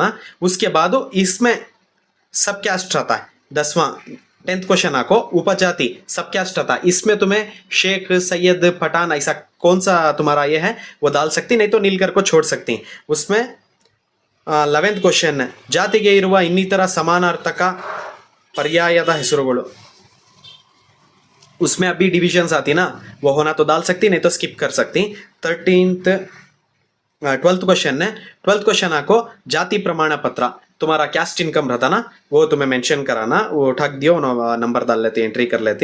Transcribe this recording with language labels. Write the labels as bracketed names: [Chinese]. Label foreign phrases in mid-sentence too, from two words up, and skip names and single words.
[Hindi] उसके बाद इसमें सब कैस्ट रहता है। 10th क्वेश्चन आपको उपजाति सब कैस्ट रहता है, इसमें तुम्हें शेख, सैयद, पठान ऐसा कौन सा तुम्हारा ये है वो डाल सकती, नहीं तो नील कर को छोड़ सकती। उसमें 11th क्वेश्चन [Kannada] ಜಾತಿಗೆ ಇರುವ ಇನ್ನಿತರ ಸಮಾನಾರ್ಥಕ पर्यायದ ಹೆಸರುಗಳು, [Hindi] उसमें अभी डिविजन्स आती ना वो होना तो डाल सकती, नहीं तो स्किप कर सकती। 12th क्वेश्चन आपको जाति प्रमाण पत्र, तुम्हारा कैस्ट इनकम रहता ना वो तुम्हें मेंशन कराना, वो ठग दियो नंबर डाल लेते, एंट्री कर लेते।